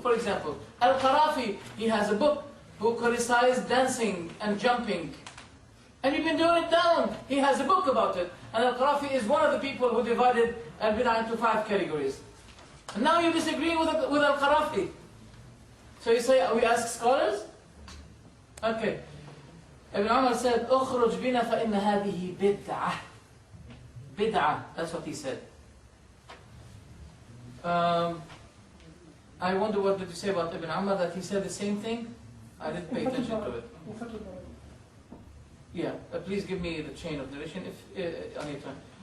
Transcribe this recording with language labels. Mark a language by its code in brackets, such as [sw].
[en] For example, Al-Qarafi, he has a book who criticized dancing and jumping. And you've been doing it down. He has a book about it. And Al-Qarafi is one of the people who divided Al-Bid'ah into 5 categories. And now you disagree with Al-Qarafi. So you say, we ask scholars? Okay. Ibn Umar said, [ar] اخرج بنا فإن هذه بدعة. [en] Bid'ah, that's what he said. I wonder what did you say about Ibn Umar, that he said the same thing? I didn't pay attention to it. Yeah, please give me the chain of narration if on your time.